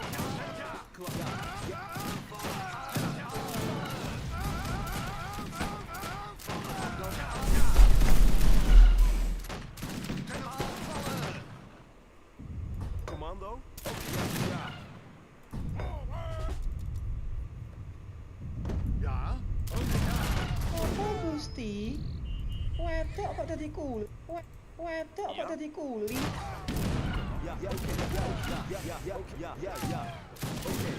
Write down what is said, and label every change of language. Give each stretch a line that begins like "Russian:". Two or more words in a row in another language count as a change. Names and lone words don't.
Dutch: Commando? Ja.
Javanese: Apa Gusti? Wedok kok dadi kuli? Wedok kok dadi kuli?
Dutch: Ja, oké, ja, oké, ja. Oké.